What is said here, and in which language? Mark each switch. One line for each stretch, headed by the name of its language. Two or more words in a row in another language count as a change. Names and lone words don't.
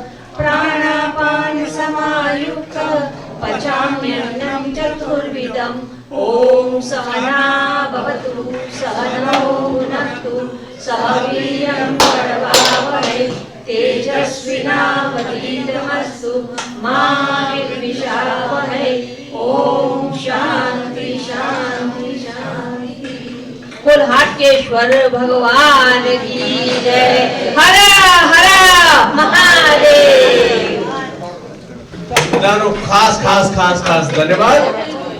Sanskrit: प्राणापानसमायुक्त पचाम्यन्नं चतुर्विधम् ॐ सहना भवतु सहनौ भुनक्तु सह वीर्यं करवावहै तेजस्विनावधीतमस्तु मा विद्विषावहै ॐ शान्ति शान्ति शान्ति.
Hindi: बोल हाटकेश्वर भगवान की जय. हर हर महादेव.
Gujarati: બધાનો ખાસ ખાસ ખાસ ખાસ ધન્યવાદ.